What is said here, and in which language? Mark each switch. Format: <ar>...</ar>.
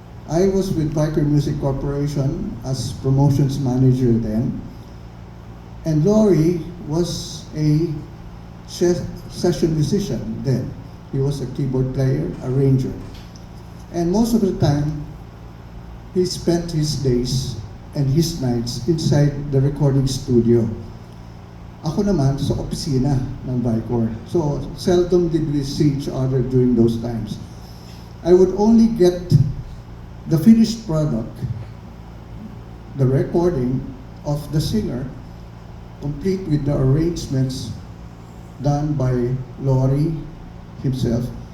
<en>I was with Vicor Music Corporation as promotions manager then, and Lori was a session musician then. He was a keyboard player, arranger. And most of the time, he spent his days and his nights inside the recording studio.</en> <tl>Ako naman sa opisina ng Vicor.</tl> <en>So seldom did we see each other during those times. I would only get the finished product, the recording of the singer, complete with the arrangements done by Lori himself.</en>